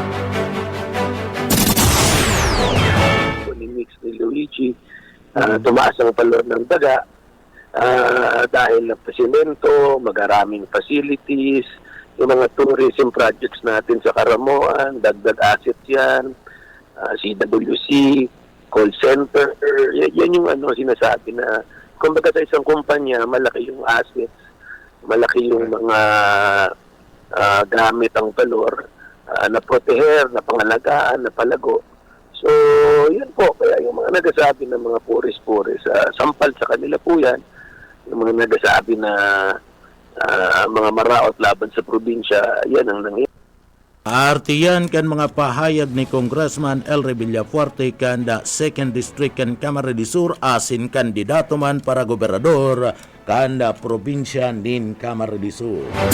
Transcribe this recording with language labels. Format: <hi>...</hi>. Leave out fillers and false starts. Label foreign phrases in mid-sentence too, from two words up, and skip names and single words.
<tl>Ni Mix ni Luigi, tumaas ang valor ng daga dahil ng pasimento, magaraming facilities, yung mga</tl> <en>tourism projects</en> <tl>natin sa Karamoan, dagdag assets yan, CWC, call center, yan yung sinasabi na kumbaga sa isang kumpanya, malaki yung assets, malaki yung mga gamit ang valor, na proteher, na pangalagaan, na palago. So, yan po. Kaya yung mga nagasabi ng mga puris-puris, sampal sa kanila po yan. Yung mga nagasabi na mga maraot laban sa probinsya, yan ang nangyayari.</tl> <bik>Artiyan kan mga pahayag ni Congressman Elre Villafuerte kan da 2nd District kan Kamara de Sur asin kandidato man para gobernador kan da probinsya nin Kamara de Sur.</bik>